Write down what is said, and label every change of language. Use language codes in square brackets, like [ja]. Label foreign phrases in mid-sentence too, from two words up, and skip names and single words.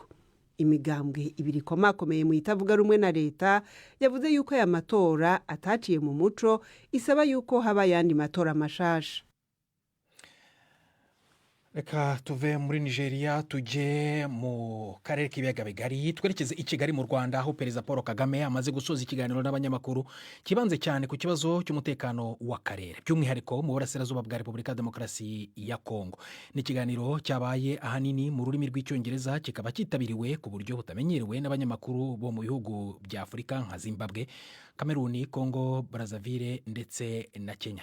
[rn] Imigambwe ibiri komakomeye mu itavuga rumwe na leta yavuze yuko aya matora ataciye mu muco, isaba yuko haba yandi matora mashasha. [rw] Reka tuve muri Nigeria tujye mu karere k'ibiyaga bigari twerekeze i Kigali mu Rwanda aho Perezida Paul Kagame amaze gusoza ikiganiro n'abanyamakuru kibanze cyane ku kibazo cy'umutekano w'akarere by'umwihariko mu burasirazuba bwa Repubulika Demokarasi ya Congo. Ni ikiganiro cyabaye ahanini mu rurimi rw'icyongereza kikaba kitabiriwe ku buryo butamenyerewe n'abanyamakuru bo mu bihugu bya Afurika nka Zimbabwe, Kameruni, Congo, Brazzaville ndetse na Kenya.